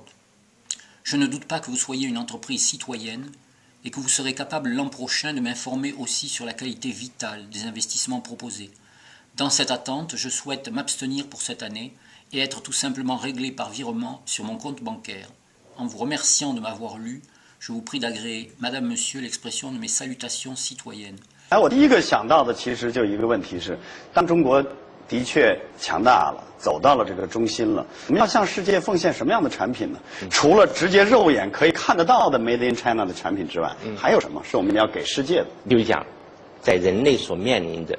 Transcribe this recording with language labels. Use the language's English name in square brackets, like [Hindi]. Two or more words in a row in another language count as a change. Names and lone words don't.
[French] Je ne doute pas que vous soyez une entreprise citoyenne et que vous serez capable l'an prochain de m'informer aussi sur la qualité vitale des investissements proposés. Dans cette attente, je souhaite m'abstenir pour cette année et être tout simplement réglé par virement sur mon compte bancaire. En vous remerciant de m'avoir lu, je vous prie d'agréer, Madame, Monsieur, l'expression de mes salutations citoyennes. [Chinese] 我第一个想到的其实就一个问题是，当中国的确强大了，走到了这个中心了，我们要向世界奉献什么样的产品呢？除了直接肉眼可以看得到的 [English] Made in China [Chinese] 的产品之外，还有什么是我们要给世界的？比如讲，在人类所面临的